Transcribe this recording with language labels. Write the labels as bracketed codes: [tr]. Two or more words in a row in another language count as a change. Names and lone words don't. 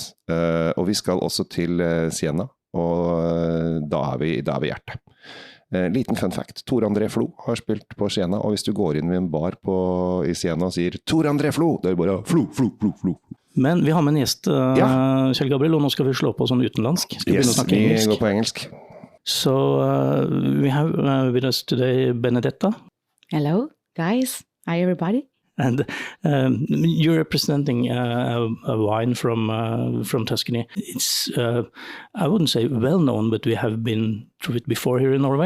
[no] Og vi skal også til Siena, og da er vi hjertet. Liten [en] fun fact. [no] Tore André Flo har spilt på Siena, og hvis du går inn i en bar i Siena og sier Tore André Flo, det er bare Flo. Men vi har med en gjest, Kjell-Gabriel, og nå skal vi slå på sånn utenlandsk. Skal vi begynne å snakke engelsk? Vi går på engelsk. [en] So we have with us today Benedetta. Hello, guys. Hi, everybody. And you're representing a wine from Tuscany. It's, I wouldn't say well known, but we have been through it before here in Norway.